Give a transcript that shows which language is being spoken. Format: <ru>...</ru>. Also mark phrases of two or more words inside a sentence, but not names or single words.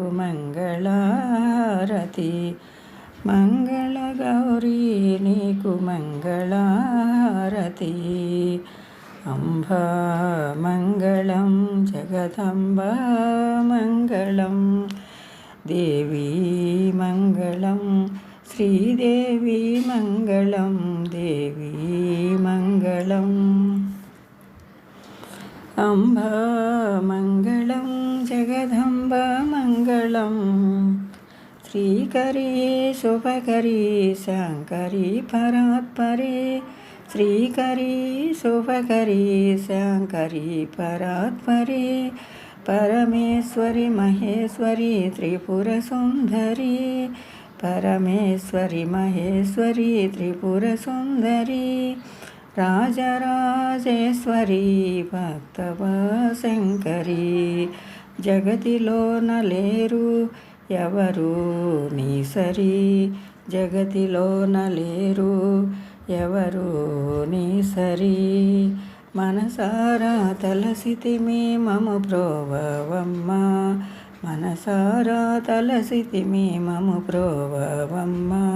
<te>మంగళారతి మంగళ గౌరీ నీకు మంగళారతి అంబా మంగళం జగదంబ మంగళం దేవీ మంగళం శ్రీదేవి మంగళం దేవీ మంగళం అంబా మంగళం జగదంబ మంగళం</te> <sa>శ్రీకరీ శుభకరీ శంకరీ పరాత్పరీ श्रीकरी शुभकरी शंकरी परात्परी परमेश्वरी महेश्वरी त्रिपुर सुंदरी परमेश्वरी महेश्वरी त्रिपुर सुंदरी राजराजेश्वरी भक्तवशंकरी</sa> <te>జగతిలో నలేరు ఎవరు నీ సరి జగతిలో నలేరు ఎవరు నీ సరి మనసారా తలసితిమి మము ప్రోభవమ్మ మనసారా తలసితిమి మము ప్రోభవమ్మ</te>